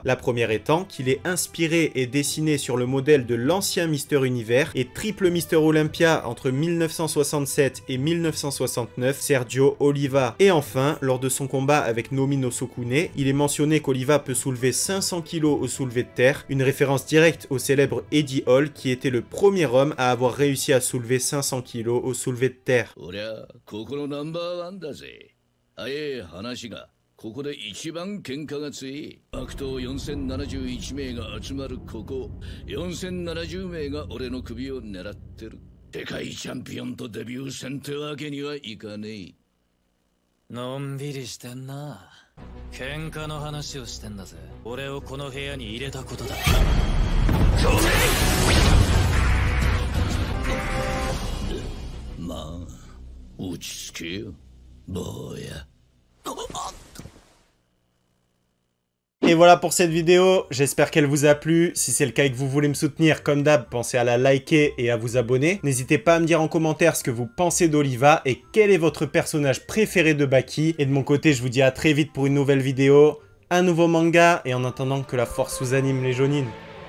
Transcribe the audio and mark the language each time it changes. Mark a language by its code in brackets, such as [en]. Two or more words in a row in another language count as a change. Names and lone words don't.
[fr] La première étant qu'il est inspiré et dessiné sur le modèle de l'ancien Mister Univers et triple Mister Olympia entre 1967 et 1969, Sergio Oliva. Et enfin, lors de son combat avec Naomi Nosokune, il est mentionné qu'Oliva peut soulever 500 kg au soulevé de terre, une référence directe au célèbre Eddie Hall qui était le premier homme à avoir réussi à soulever 500 kg au soulevé de terre. [ja] ここで一番喧嘩が強い悪党4071名が集まるここ4070名が俺の首を狙ってる世界チャンピオンとデビュー戦ってわけにはいかねえのんびりしてんな喧嘩の話をしてんだぜ俺をこの部屋に入れたことだまあ落ち着けよ坊や [fr] Et voilà pour cette vidéo, j'espère qu'elle vous a plu. Si c'est le cas et que vous voulez me soutenir, comme d'hab, pensez à la liker et à vous abonner. N'hésitez pas à me dire en commentaire ce que vous pensez d'Oliva et quel est votre personnage préféré de Baki. Et de mon côté, je vous dis à très vite pour une nouvelle vidéo, un nouveau manga, et en attendant que la force vous anime les Jonin.